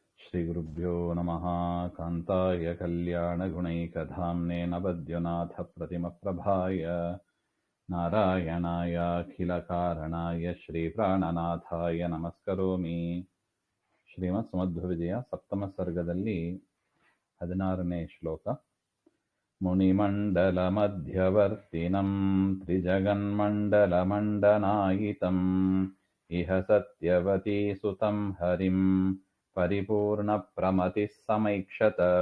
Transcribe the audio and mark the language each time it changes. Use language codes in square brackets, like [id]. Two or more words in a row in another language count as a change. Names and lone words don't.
[sa] श्रीगुरुभ्यो नमः। कान्ताय कल्याणगुणैकधाम्ने नवद्युनाथप्रतिमप्रभाय नारायणायाखिलकारणाय श्रीप्राणनाथाय नमस्करोमि. [kn] ಶ್ರೀಮತ್ ಸುಮಧ್ವವಿಜಯ ಸಪ್ತಮ ಸರ್ಗದಲ್ಲಿ 16ನೇ ಶ್ಲೋಕ. [sa] ಮುನಿಮಂಡಲ ಮಧ್ಯವರ್ತಿನಂ ತ್ರಿಜಗನ್ಮಂಡಲಮಂಡನಾಯಿತಂ ಇಹ ಸತ್ಯವತೀ ಸುತಂ ಹರಿಂ ಪರಿಪೂರ್ಣ ಪ್ರಮತಿ ಸಮೈಕ್ಷತ.